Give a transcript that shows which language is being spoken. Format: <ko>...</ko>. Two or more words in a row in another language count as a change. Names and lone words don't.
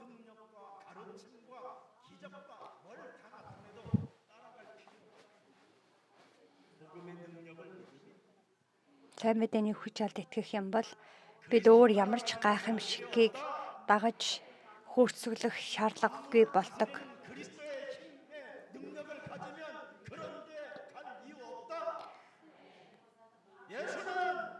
<ko>능력과 가르침과 기적과 뭘 다 나타내도 따라갈 필요 없어요. 복음의 능력을</ko> <mn>Сайн мэдээний хүч алд итгэх юм бол бид өөр ямар ч гайхамшигыг дагаж хөөцөглөх шаардлагагүй болдог.</mn> <ko>그리스도의 힘의 능력을 가지면 그런 데 갈 이유 없다. 예수는</ko>